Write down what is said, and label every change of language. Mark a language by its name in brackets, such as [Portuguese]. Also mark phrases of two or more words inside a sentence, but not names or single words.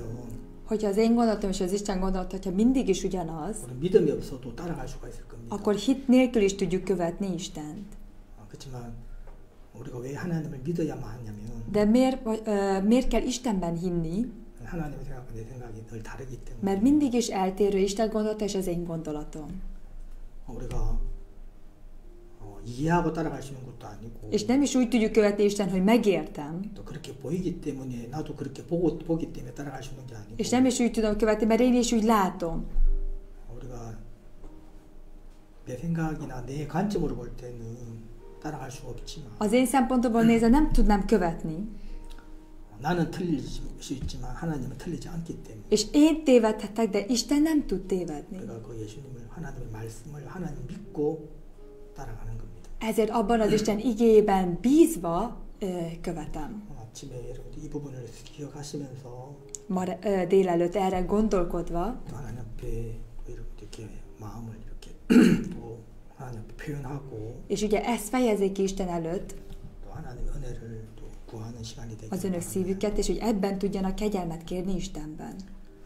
[Hungarian] Hogyha az én gondolatom és az Isten gondolat, hogyha mindig is ugyanaz, [Korean] 우리 믿음이 없어도 따라갈 수가 있을 겁니다. [Hungarian] akkor hit nélkül is tudjuk követni Istent. [Korean] 그렇지만 우리가 왜 하나님을 믿어야만 하냐면 [Hungarian] De miért kell Istenben hinni? [Korean] 하나님의 생각과 내 생각이 늘 다르기 때문에 [Hungarian] Mert mindig is eltérő Isten gondolata és az én gondolatom. [Korean] 우리가 이해하고 따라갈 수 있는 것도 아니고 [Hungarian] És nem is úgy tudjuk követni Isten, hogy megértem. [Korean] 또 그렇게 보이기 때문에 나도 그렇게 보기 때문에 따라갈 수 있는 게 아니고 [Hungarian] És nem is úgy tudom követni, mert én is úgy látom. [Korean] 우리가 내 생각이나 내 관점으로 볼 때는 따라갈 수 없지만 [Hungarian] Az én szempontomból nézve nem tudnám követni. [Korean] 나는 틀릴 수 있지만 하나님은 틀리지 않기 때문에 [Hungarian] És én tévedhetek, de Isten nem tud tévedni. [Korean] 우리가 그 예수님을 하나님의 말씀을 하나님 믿고 따라가는 겁니다. [Hungarian] Ezért abban az Isten igéjében bízva követem. [Korean] 아침에 여러분들 이 부분을 기억하시면서 [Hungarian] Ma délelőtt erre gondolkodva, [Korean] 또 하나님 앞에 이렇게 마음을 이렇게 또 하나님 앞에 표현하고 [Hungarian] és ugye ezt fejezik ki Isten előtt, [Korean] 또 하나님의 은혜를 또 구하는 시간이 되길 [Hungarian] az önök [Korean] 바랍니다. [Hungarian] szívüket, és hogy ebben tudjanak kegyelmet kérni Istenben.